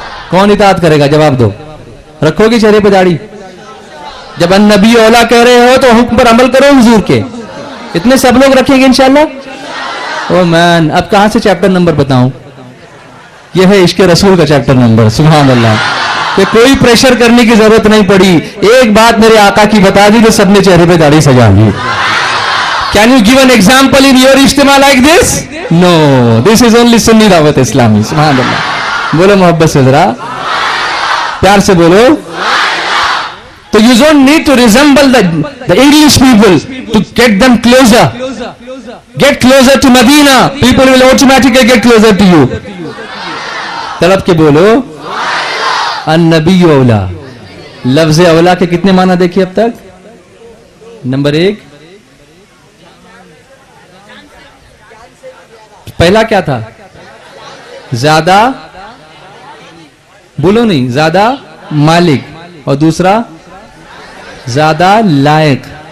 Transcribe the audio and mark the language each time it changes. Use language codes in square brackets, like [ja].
[ur] کون اطاعت کرے گا؟ جواب دو، رکھو گے چہرے پہ داڑھی؟ جب النبی اولا کہہ رہے ہو تو حکم پر عمل کرو حضور کے، اتنے سب لوگ رکھیں گے انشاءاللہ۔ او مین، اب کہاں سے چیپٹر نمبر بتاؤں؟ یہ ہے عشق رسول کا چیپٹر نمبر، سبحان اللہ، کہ کوئی پریشر کرنے کی ضرورت نہیں پڑی، ایک بات میرے آقا کی بتا دی تو سب نے چہرے پہ داڑھی سجا لی۔ [en] Can you give an example in your ijtima like this? No. This is only Sunni Dawat Islami. Subhanallah. [ur] بولو محبت سے ذرا, پیار سے بولو. [en] So you don't need to resemble the English people to get them closer. Get closer to Medina. People will automatically get closer to you. [ur] طلب کے بولو النبی اولا. لفظ اولا کے کتنے معنی دیکھیے اب تک؟ نمبر 1, پہلا کیا تھا؟ زیادہ, بولو نہیں, زیادہ مالک, اور دوسرا زیادہ لائق.